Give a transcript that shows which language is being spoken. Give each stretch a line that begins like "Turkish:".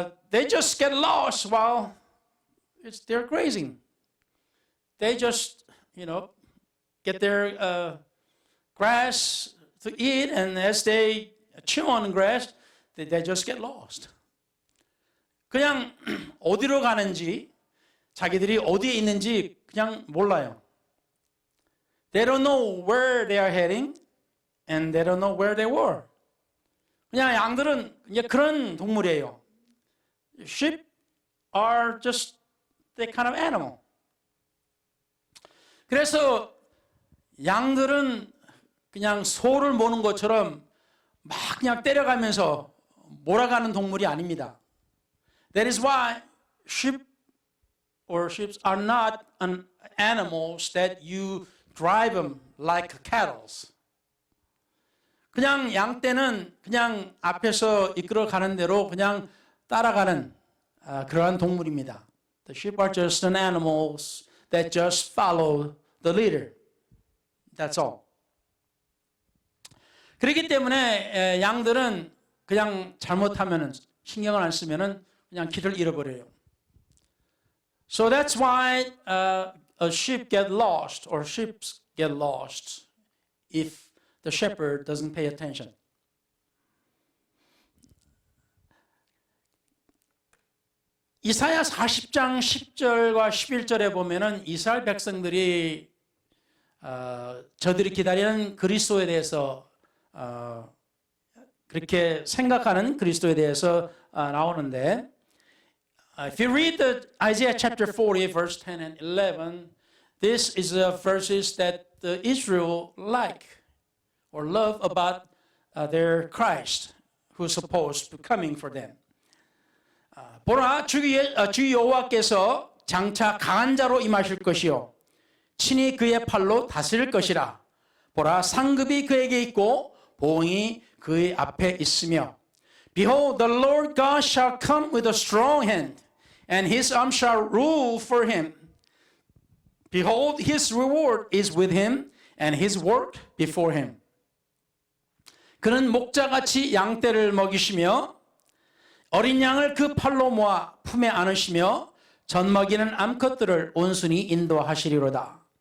English: They just get lost while they're grazing. They just, get their grass to eat, and as they chew on grass, they just get lost.
Korean: 그냥 어디로 가는지, 자기들이 어디에 있는지 그냥 몰라요.
English: They don't know where they are heading, and they don't know where they were.
Korean: 그냥 양들은 이제 그런 동물이에요.
English: Sheep are just that kind of animal.
Korean: 그래서 양들은 그냥 소를 모는 것처럼 막 그냥 때려가면서 몰아가는 동물이 아닙니다.
English: That is why sheep are not animals that you drive them like cattle.
Korean: 그냥 양떼는 그냥 앞에서 이끌어 가는 대로 그냥 따라가는 그러한 동물입니다.
English: The sheep are just an animals that just follow the leader. That's all.
Korean: 그렇기 때문에 양들은 그냥 잘못하면은 신경을 안 쓰면은 그냥 길을 잃어버려요.
English: So that's why a sheep get lost or sheep get lost if the shepherd doesn't pay attention.
Korean: 이사야 40장 10절과 11절에 보면은 이스라엘 백성들이 저들이 기다리는 그리스도에 대해서 그렇게 생각하는 그리스도에 대해서 나오는데
English: if you read the Isaiah chapter 40 verse 10 and 11, this is the verses that the Israel like or love about their Christ who's supposed to be coming for them.
Korean: 보라 주 여호와께서 장차 강한 자로 임하실 것이요 친히 그의 팔로 다스릴 것이라. 보라, 상급이 그에게 있고 보응이 그의 앞에 있으며
English: Behold, the Lord God shall come with a strong hand, and his arm shall rule for him. Behold, his reward is with him, and his work before him.
Korean: 그는 목자같이 양떼를 먹이시며 어린 양을 그 팔로 모아 품에 안으시며 젖먹이는 암컷들을 온순히 인도하시리로다.